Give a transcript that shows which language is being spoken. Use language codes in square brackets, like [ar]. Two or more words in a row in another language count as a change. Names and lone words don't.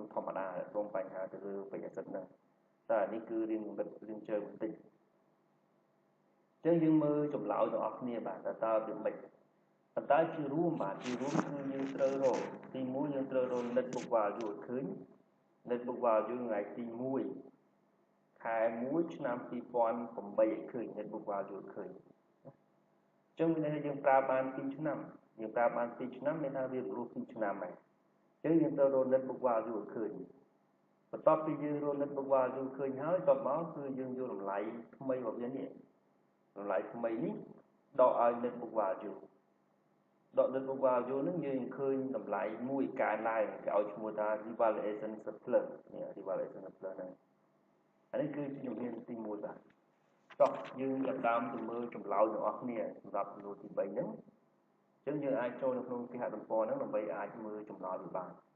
[km] ធម្មតាក្នុងបញ្ហាទៅលើបរិយាកាសហ្នឹងតែនេះគឺរៀងកម្រិតរៀងជើងបន្តិចអញ្ចឹងយើងមើលចម្លើយទាំងអស់គ្នាបាទតើវាមិនប៉ុន្តែជារួមបាទជារួមគឺយើងត្រូវរកទី1យើងត្រូវរក [en] net book value [km] ឲ្យឃើញ [en] net book value [km] ថ្ងៃទី1ខែ1ឆ្នាំ2008ឲ្យឃើញ [en] net book value [km] ឃើញអញ្ចឹងមានន័យថាយើងប្រើបាន2ឆ្នាំយើងប្រើបាន2ឆ្នាំមាន ថាវារស់2ឆ្នាំហើយអញ្ចឹងយើងត្រូវរក [en] net book value [km] ឲ្យឃើញបន្ទាប់ពីយើងរក [en] net book value [km] ឃើញហើយតបមក គឺយើងយកតម្លៃថ្មីរបស់វានេះតម្លៃថ្មីនេះដកឲ្យ [en] net book value [km] ដក [en] net book value [km] ហ្នឹងយើងឃើញតម្លៃមួយកើនឡើងគេឲ្យឈ្មោះថា [en] revaluation surplus [km] នេះ [en] revaluation surplus [km] ហ្នឹងអានេះគឺជាជំហានទី1បាទតោះយើងចាប់ដើមទៅមើលចម្លើយទាំងអស់គ្នាសម្រាប់សំណួរទី3ហ្នឹងអញ្ចឹងយើងអាចចូលនៅក្នុងគេហទំព័រហ្នឹងដើម្បីអាចមើលចម្លើយវាបាន